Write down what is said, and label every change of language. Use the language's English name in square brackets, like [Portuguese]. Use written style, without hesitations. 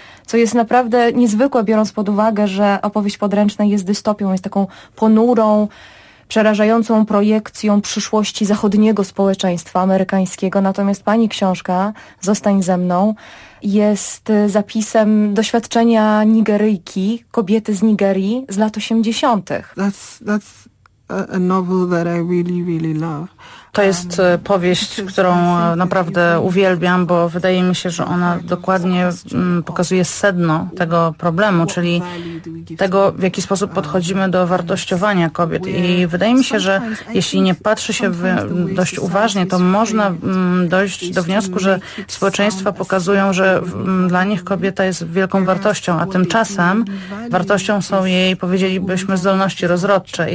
[Polish] Co jest naprawdę niezwykłe, biorąc pod uwagę, że opowieść podręczna jest dystopią, jest taką ponurą, przerażającą projekcją przyszłości zachodniego społeczeństwa amerykańskiego. Natomiast pani książka, Zostań ze mną, jest zapisem doświadczenia Nigeryjki, kobiety z Nigerii z lat 80. [English] That's a novel that I really, really love. [Polish] To jest powieść, którą naprawdę uwielbiam, bo wydaje mi się, że ona dokładnie pokazuje sedno tego problemu, czyli tego, w jaki sposób podchodzimy do wartościowania kobiet. I wydaje mi się, że jeśli nie patrzy się dość uważnie, to można dojść do wniosku, że społeczeństwa pokazują, że dla nich kobieta jest wielką wartością, a tymczasem wartością są jej, powiedzielibyśmy, zdolności rozrodcze.